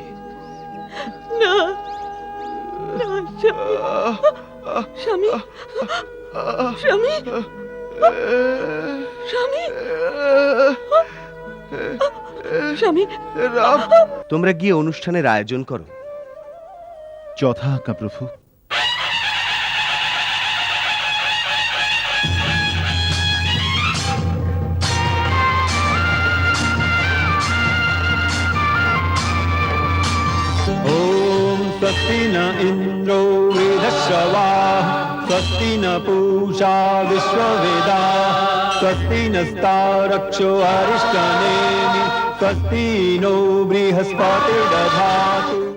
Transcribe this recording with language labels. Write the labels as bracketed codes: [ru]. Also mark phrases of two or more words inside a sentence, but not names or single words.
[bn] না, না স্বামী, স্বামী, স্বামী, স্বামী, রাম, তোমরা গিয়ে অনুষ্ঠানের আয়োজন করো। যথা আজ্ঞা প্রভু। [sa] ॐ स्वस्ति न इन्द्रो वृधश्रवाः, स्वस्ति न पूषा विश्ववेदाः, स्वस्ति नस्तारक्षो अरिष्टनेमि, स्वस्ति नो बृहस्पतिर्दधातु।